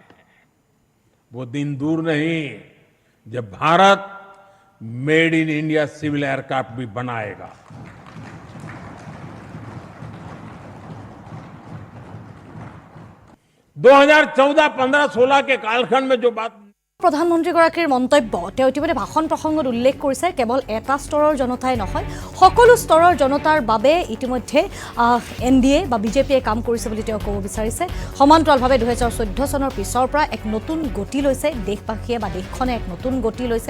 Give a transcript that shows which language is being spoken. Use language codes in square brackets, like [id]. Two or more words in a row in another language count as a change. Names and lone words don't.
[hi] वो दिन दूर नहीं जब भारत मेड इन इंडिया सिविल एयरक्राफ्ट भी बनाएगा। 2014-15-16 के कालखंड में जो बात [as] প্ৰধানমন্ত্ৰীগৰাকীৰ মন্তব্য তেওঁ ইতিমধ্যে ভাষণ প্ৰসংগত উল্লেখ কৰিছে। কেৱল এটা স্তৰৰ জনতাই নহয়, সকলো স্তৰৰ জনতাৰ বাবে ইতিমধ্যে এনডিএ বা বিজেপিয়ে কাম কৰিছে বুলি তেওঁ ক'ব বিচাৰিছে। সমান্তৰালভাৱে 2014 চনৰ পিছৰ পৰা এক নতুন গতি লৈছে দেশবাসীয়ে বা দেশখনে এক নতুন গতি লৈছে।